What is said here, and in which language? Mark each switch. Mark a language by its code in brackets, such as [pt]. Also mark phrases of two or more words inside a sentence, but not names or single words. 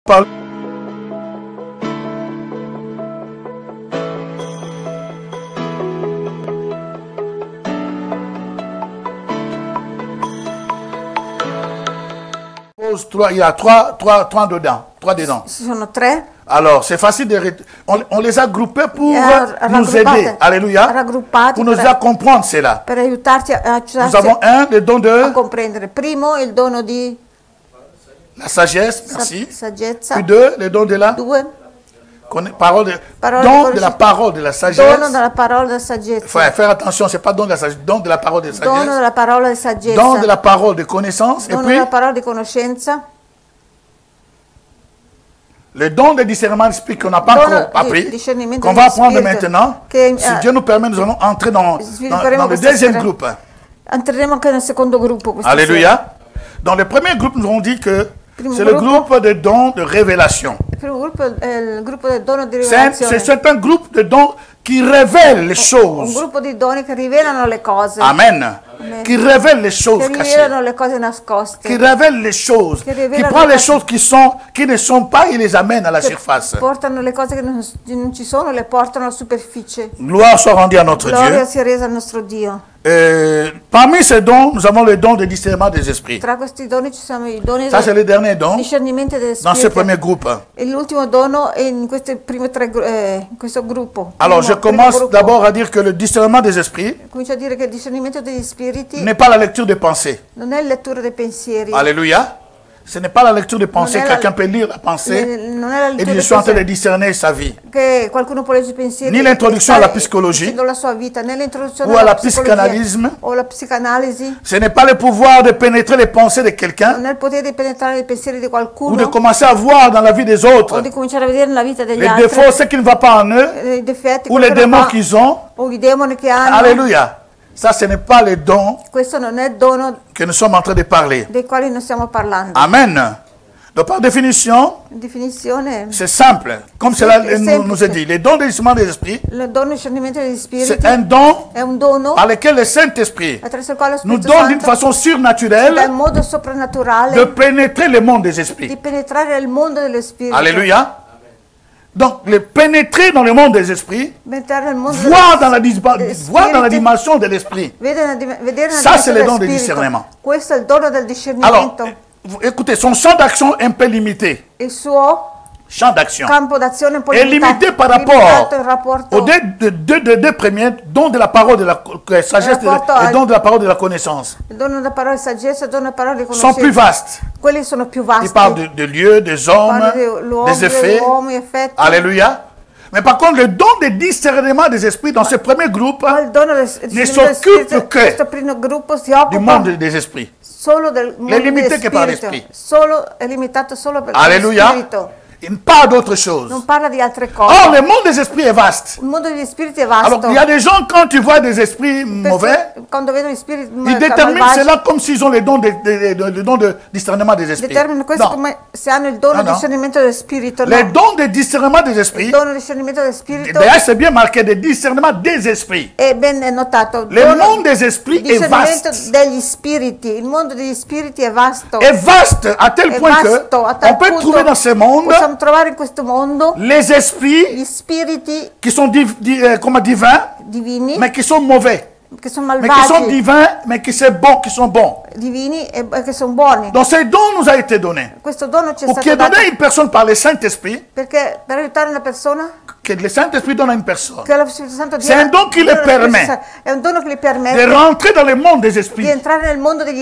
[fr] Parle. Il y a trois dedans. [it] Ci sono tre. [fr] Alors, c'est facile de... On les a groupés pour nous aider. Alléluia. Pour nous aider à comprendre cela. [it] Per aiutarci [fr] Nous avons le don de... [it] a comprendere. Primo, il dono di... [fr] La sagesse, merci. [it] Saggezza. [fr] Puis deux, le don de la... [it] Due. [fr] Don de la parole de la sagesse. [it] Dono della parola della saggezza. [fr] Il faut faire attention, c'est pas don de la sagesse, don de la parole de sagesse. [it] Dono della parola di saggezza. [fr] Don de la parole de connaissance. [it] Dono [fr] Et puis, [it] della parola di conoscenza. [fr] le don de discernement d'esprit qu'on n'a pas encore appris, qu'on va apprendre maintenant. Si Dieu nous permet, nous allons entrer dans le deuxième groupe. [it] Entreremo anche nel secondo gruppo. [fr] Alléluia. Dans le premier groupe, nous avons dit que c'est le groupe de dons de révélation. [it] Il gruppo è il gruppo del dono di rivelazione. [fr] C'est un groupe de dons qui révèle les choses. [it] Un gruppo di doni che rivelano le cose. [fr] Amen. Qui révèle les choses [it] che [fr] cachées. [it] rivelano le cose nascoste. [fr] Qui révèle les choses. Qui prend les choses qui ne sont pas et les amène à la surface. [it] Portano le cose che non ci sono, le portano alla superficie. [fr] Gloire soit rendue à notre Dieu. [it] Gloria sia resa al nostro Dio. [fr] Parmi ces dons, nous avons le don de discernement des esprits. [it] Tra questi doni ci sono i doni [fr] Ça, c'est le dernier don [it] discernimento degli [fr] dans ce [it] spiriti. [fr] premier groupe. [it] E l'ultimo dono è in questi primi tre in questo gruppo. [fr] Alors, je commence d'abord à dire que le discernement des esprits [it] Comincio a dire che il discernimento degli spiriti [fr] n'est pas la lecture des pensées. [it] non è lettura dei pensieri. [fr] Alléluia. Ce n'est pas la lecture des pensées. Quelqu'un peut lire la pensée [it] Non è la [fr] et [it] lettura [fr] dire, je [it] dei [fr] suis en train de [it] pensieri. [fr] discerner sa vie. [it] Che qualcuno può leggere i pensieri. [fr] Ni l'introduction alla psicologie [it] la sua vita, né l'introduzione [fr] ou à [it] alla [fr] la [it] psicologia [fr] psychanalyse. [it] o la psicanalisi. [fr] Ce n'est pas le pouvoir de pénétrer les pensées de quelqu'un [it] Non è il potere di penetrare i pensieri di qualcuno. [fr] ou de commencer à voir dans la vie des autres [it] O di cominciare a vedere nella vita degli [fr] les [it] altri. [fr] défauts, ce qui ne va pas en eux [it] I difetti, [fr] ou [it] quello [fr] les [it] che non [fr] démons [it] va, [fr] qu'ils ont. [it] o i demoni che hanno. [fr] Alléluia. Ça, ce n'est pas le don [it] Questo non è il dono [fr] que nous sommes en train de parler. [it] dei quali non stiamo parlando. [fr] Amen. Donc, par définition, [it] Definizione. [fr] c'est simple. Comme cela nous est dit, les dons de discernement des esprits, [it] Il dono di discernimento degli spiriti [fr] c'est un don [it] è un dono [fr] par lequel le Saint-Esprit [it] attraverso il quale lo [fr] nous [it] Spirito [fr] donne d'une [it] Santo [fr] façon [it] ci dà in [fr] surnaturelle [it] modo soprannaturale [fr] de pénétrer le monde des [it] di [fr] esprits. [it] penetrare nel mondo dello spirito. [fr] Alléluia. Donc, le pénétrer dans le monde des esprits, [it] Penetrare nel mondo [fr] voir dans [it] dello [fr] la dimension de l'esprit. [it] vedere nella [fr] Ça, c'est [it] dimensione [fr] le don [it] dello [fr] de [it] spirito. [fr] discernement. [it] Questo è il dono del [fr] Alors, [it] discernimento. [fr] écoutez, son champ d'action est un peu limité. [it] Il suo [fr] Champ d'action [it] campo d'azione è un po' [fr] est limité par rapport [it] limitato in rapporto [fr] aux deux premiers, dons de la parole de la sagesse et don de la parole de la connaissance. [it] il dono della parola di saggezza e il dono della parola di [fr] Sont plus [it] conoscenza. [fr] vastes. [it] Quelli sono più vasti. [fr] Ils parlent de lieux, des hommes, [it] Parla dell'uomo, [fr] des effets. [it] dell'uomo, effetti. [fr] Alléluia. Mais par contre, le don de discernement des esprits dans ce premier groupe [it] Ma il dono del [fr] ne [it] discernimento [fr] s'occupe [it] spirito, [fr] que [it] questo primo gruppo si [fr] du [it] occupa [fr] monde des esprits. [it] solo del mondo [fr] limité [it] dello [fr] che par [it] spirito. [fr] l'esprit. [it] Solo è limitato solo per lo [fr] Alléluia. [it] spirito. [fr] Il ne parle d'autre chose. [it] Non parla di altre cose. [fr] Or, le monde des esprits est vaste. [it] Il mondo degli spiriti è [fr] Alors, [it] vasto. [fr] il y a des gens, quand tu vois des esprits mauvais, [it] Quando vedono gli spiriti [fr] ils déterminent cela comme s'ils ont le don de discernement des esprits. [it] determinano questo [fr] Non. [it] come se hanno il dono No, di no. discernimento del spirito. No. [fr] Les dons de discernement des [it] Il [fr] esprits, [it] dono di discernimento del spirito [fr] d'ailleurs, c'est bien marqué, de discernement des esprits. [it] è ben notato. [fr] Le monde des esprits [it] Il [fr] est [it] discernimento [fr] vaste. [it] degli spiriti. Il mondo degli spiriti è vasto. [fr] Est vaste à tel [it] È [fr] point que [it] vasto a tal [fr] on peut [it] punto [fr] trouver dans ce monde [it] possiamo trovare in questo mondo [fr] les esprits [it] gli spiriti [fr] qui sont comme divins, [it] divini [fr] mais qui sont mauvais. [it] che sono [fr] Mais qui sont [it] malvagi, [fr] divins, mais qui sont bons. [it] divini e che sono buoni. [fr] Donc ces dons nous a été donné. [it] Questo dono ci è [fr] Ou qui [it] stato [fr] est [it] dato [fr] donné à une personne par le Saint-Esprit, [it] perché per aiutare una persona [fr] que le Saint-Esprit donne à une personne, [it] che lo Spirito Santo [fr] C'est un don qui le permet [it] è un dono che gli [fr] de [it] permette [fr] rentrer dans le monde des [it] di [fr] esprits. [it] entrare nel mondo degli